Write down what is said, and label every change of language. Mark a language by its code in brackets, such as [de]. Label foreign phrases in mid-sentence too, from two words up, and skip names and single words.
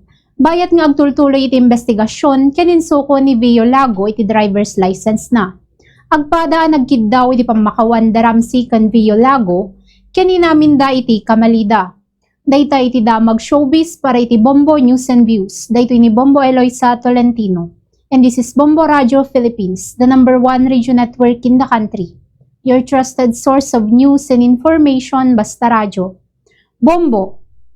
[ilo] Bayat nga agtultuloy iti investigasyon ken insuko ni Violago iti driver's license na. Agpada nagkiddaw iti pamakawan da Ramsey ken Violago ken inaminda iti kamalida. Dayta iti damag showbiz para iti Bombo News and Views. Dayto ni Bombo Eloisa Tolentino. [en] And this is Bombo Radio Philippines, the #1 radio network in the country. Your trusted source of news and information, [tl] basta radyo. Bombo,